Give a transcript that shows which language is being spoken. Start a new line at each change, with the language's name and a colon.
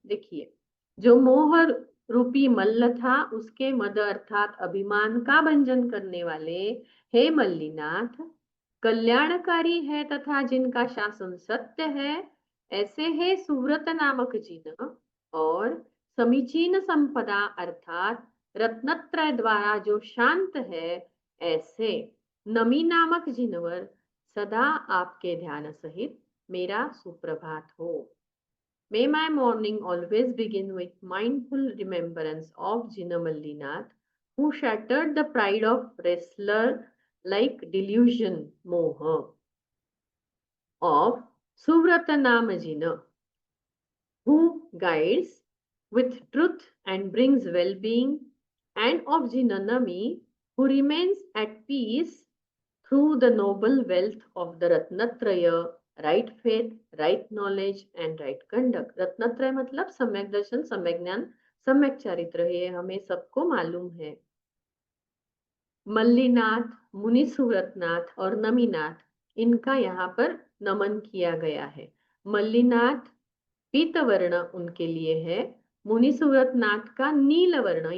Hindi: देखिए, जो मोह रूपी मल्ल था उसके मद अर्थात अभिमान का भंजन करने वाले हे मल्लिनाथ कल्याणकारी है तथा जिनका शासन सत्य है, ऐसे हे सुव्रत नामक जिन और समीचीन संपदा अर्थात रत्नत्रय द्वारा जो शांत है, ऐसे नमी नामक जिनवर सदा आपके ध्यान सहित मेरा सुप्रभात हो।
English: May my morning always begin with mindful remembrance of Jina Mallinath, who shattered the pride of wrestler like delusion, moha. of Suvratanamajina, who guides with truth and brings well-being, and of Jinanami, who remains at peace through the noble wealth of the Ratnatraya, right faith, right knowledge and right conduct.
Hindi: रत्नत्रय मतलब सम्यक दर्शन, सम्यक ज्ञान, सम्यक चारित्र, ये हमें सबको मालूम है। मल्लीनाथ, मुनि सुव्रतनाथ और नमीनाथ, इनका यहाँ पर नमन किया गया है। मल्लीनाथ पीत वर्ण उनके लिए है, मुनि सुव्रतनाथ का नील वर्ण।